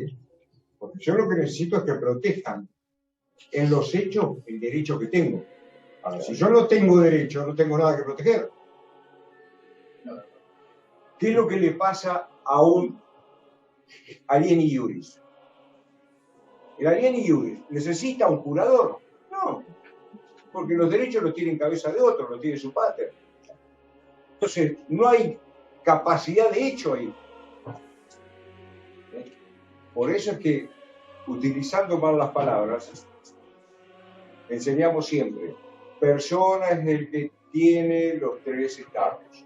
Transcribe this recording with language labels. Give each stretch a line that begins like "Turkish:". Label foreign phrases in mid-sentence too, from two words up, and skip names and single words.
Spanish: Porque yo lo que necesito es que protejan en los hechos el derecho que tengo. Ahora, si yo no tengo derecho, no tengo nada que proteger. ¿Qué es lo que le pasa a un
Latin: alieni iuris? El alieni iuris,
Spanish: ¿necesita un curador? No, porque los derechos los tiene en cabeza de otro, los tiene su pater. Entonces, no hay capacidad de hecho ahí. Por eso es que, utilizando mal las palabras, enseñamos siempre, persona es el que tiene los tres estados.